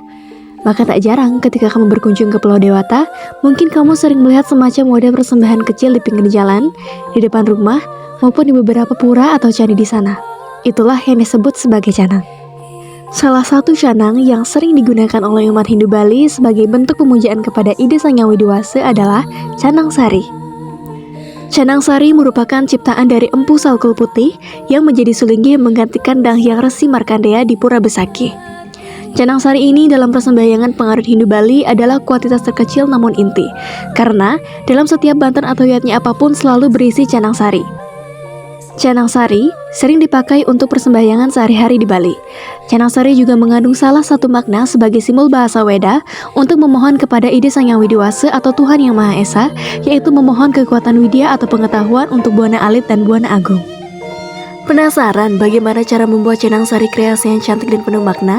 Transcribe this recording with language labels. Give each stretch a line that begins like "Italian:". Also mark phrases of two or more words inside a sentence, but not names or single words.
Indonesian: Maka tak jarang ketika kamu berkunjung ke Pulau Dewata, mungkin kamu sering melihat semacam wadah persembahan kecil di pinggir jalan, di depan rumah, maupun di beberapa pura atau candi di sana. Itulah yang disebut sebagai canang. Salah satu canang yang sering digunakan oleh umat Hindu Bali sebagai bentuk pemujaan kepada Ida Sang Hyang Widi-Wasa adalah canang sari. Canang sari merupakan ciptaan dari Empu Salkul Putih yang menjadi sulinggi yang menggantikan Dang Hyang Resi Markandeya di Pura Besakih. Canang sari ini dalam persembahyangan pengarut Hindu Bali adalah kuantitas terkecil namun inti, karena dalam setiap banten atau yatnya apapun selalu berisi canang sari. Canang sari sering dipakai untuk persembahyangan sehari-hari di Bali. Canang sari juga mengandung salah satu makna sebagai simbol bahasa Weda untuk memohon kepada Ida Sang Hyang Widi-Wasa atau Tuhan Yang Maha Esa, yaitu memohon kekuatan widya atau pengetahuan untuk Buana Alit dan Buana Agung. Penasaran bagaimana cara membuat canang sari kreasi yang cantik dan penuh makna?